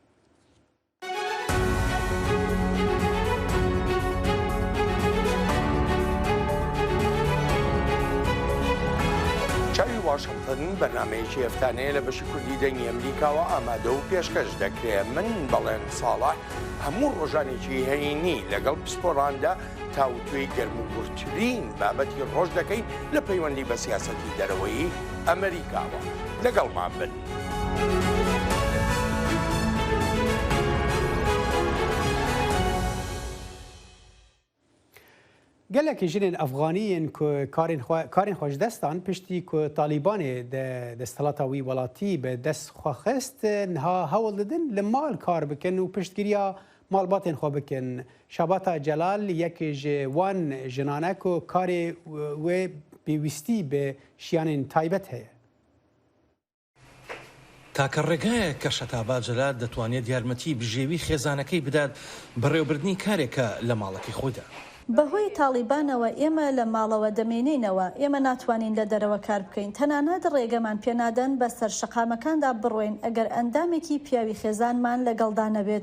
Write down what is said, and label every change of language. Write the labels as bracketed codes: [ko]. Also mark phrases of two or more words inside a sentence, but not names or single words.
[ckb] چاوی واشنگتن بەرنمەیەکی هەفتانەیە لە بەشی کوردی دەنگی ئەمریکاوە ئامادە و پێشکەش دەکرێت. من بەڵێن ساڵح هەموو ڕۆژانێکی هەینی لەگەڵ پسپۆراندا تاوتوێی گەرموگورترین بابەتی ڕۆژ دەکەین لە پەیوەندی بە سیاسەتی دەرەوەی ئەمریکاوە. لەگەڵمان بن. [ku] gelekî jinên Efxaniyên ku karên xweşdestan piştî ku Talîbanê desthilata wî welatî bi dest xwe xist niha hewl didin li mal kar bikin û piştgiriya malbatên xwe bikin. Şabata Celal yekê ji wan jinan e ku karê wê pêwîstî bi şiyanên taybet heye. [ckb] تاکە ڕێگایە کە شەتابا جەلال دەتوانێت یارمەتی بژێوی خێزانەکەی بدات بەڕێوەبردنی کارێکە لە ماڵەکەی خۆیدا. بەهۆی تاڵیبانەوە ئێمە لە ماڵەوە دەمێنینەوە ئێمە ناتوانین لە دەرەوە کار بکەین تەنانەت ڕێگەمان پێنادەن بە سەر شەقامەکاندا بڕۆین ئەگەر ئەندامێکی پیاوی خێزانمان لەگەڵدا نەبێت.